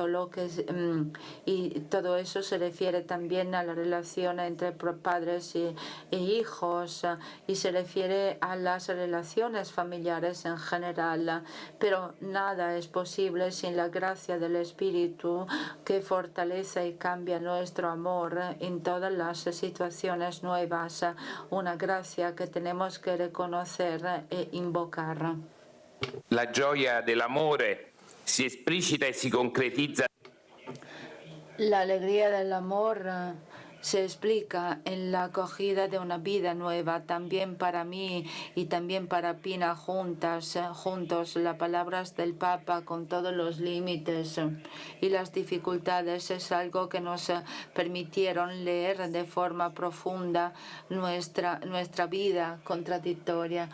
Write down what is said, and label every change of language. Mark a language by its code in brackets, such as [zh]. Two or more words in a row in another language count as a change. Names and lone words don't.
[es] Y todo eso se refiere también a la relación entre padres e hijos, y se refiere a las relaciones familiares en general, pero nada es posible sin la gracia del Espíritu que fortalece y cambia nuestro amor en todas las situaciones nuevas, una gracia que tenemos que reconocer e invocar. [it] La gioia dell'amore si esplicita e si concretizza. [es] La alegría del amor se explica en la acogida de una vida nueva, también para mí y también para Pina juntos, las palabras del Papa con todos los límites y las dificultades es algo que nos permitieron leer de forma profunda nuestra vida contradictoria.